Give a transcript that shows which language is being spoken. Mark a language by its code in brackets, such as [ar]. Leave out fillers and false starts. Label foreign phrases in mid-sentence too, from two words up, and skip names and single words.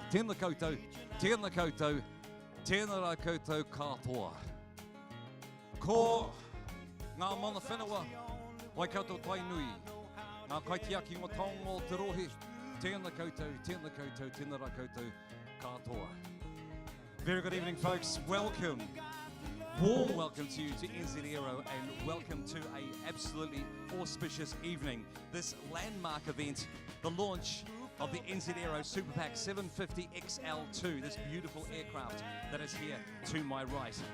[mi] Tēnā koutou, tēnā koutou, tēnā rā koutou katoa. Ko ngā mana whenua, wai koutou tai nui. Ngā kaitiaki ngā taongo te rohe. Tēnā koutou, tēnā koutou, tēnā rā koutou katoa. [en] Very good evening, folks. Welcome. Warm welcome to you to NZAero and welcome to an absolutely auspicious evening. This landmark event, the launch of the NZAero SuperPac 750XL-II, this beautiful aircraft that is here to my right.